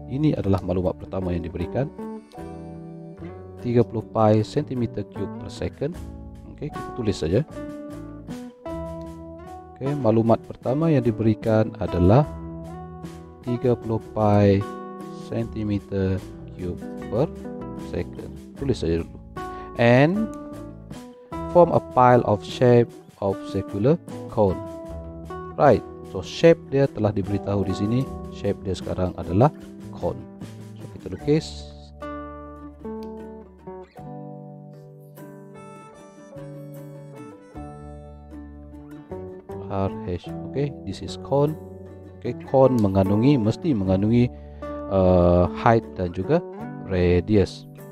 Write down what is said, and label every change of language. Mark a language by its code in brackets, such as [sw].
[ms] Ini adalah maklumat pertama yang diberikan, 35 cm3 per second. Oke, kita tulis saja. Oke, maklumat pertama yang diberikan adalah 30 pi cm3 per second. Tulis saja dulu. [en] And form a pile of shape of circular cone. Right. [ms] So shape dia telah diberitahu di sini. Shape dia sekarang adalah cone. So kita lukis. RH. [en] Okay, this is cone. Okay, [ms] cone mesti mengandungi height dan juga radius.